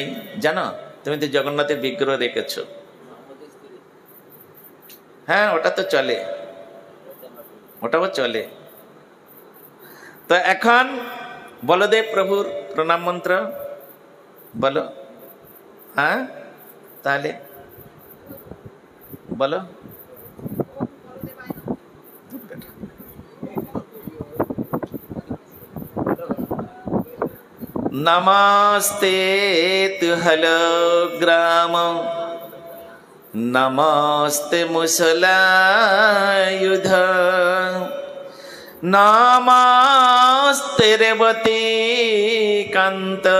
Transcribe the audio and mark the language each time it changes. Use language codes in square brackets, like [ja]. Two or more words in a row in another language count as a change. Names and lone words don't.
[bn] জানো? তুমি তো জগন্নাথের বিগ্রহ রেখেছো। হ্যাঁ, ওটা তো চলে, ওটাও চলে। তো এখন বলদেব প্রভুর প্রণাম মন্ত্র বলো। হ্যাঁ, তাহলে বলো। [sa] नमस्ते तु हलो ग्राम, नमस्ते मुसलायुध, नमस्ते रेवती कांत,